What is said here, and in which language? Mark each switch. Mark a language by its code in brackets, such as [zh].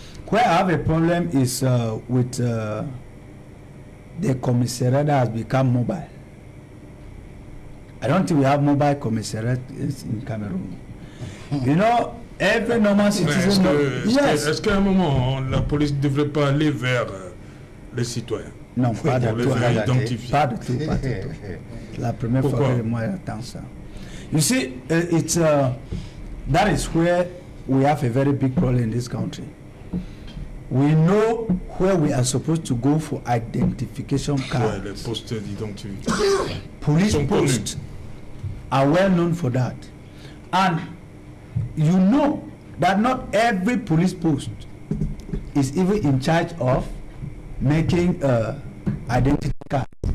[en] Where I have a problem is with the commissariat that has become mobile. I don't think we have mobile commissariat in Cameroon. You know, every normal citizen... [fr] Est-ce qu'à un moment, la police ne devrait pas aller vers les citoyens? Non, pas du tout. Pas du tout. La première Pourquoi? fois que moi j'entends ça. [en] You see, it's that is where we have a very big problem in this country. We know where we are supposed to go for identification cards. [fr] Ouais, les postes d'identification. [en] Police posts are well known for that. And you know that not every police post is even in charge of making identity cards.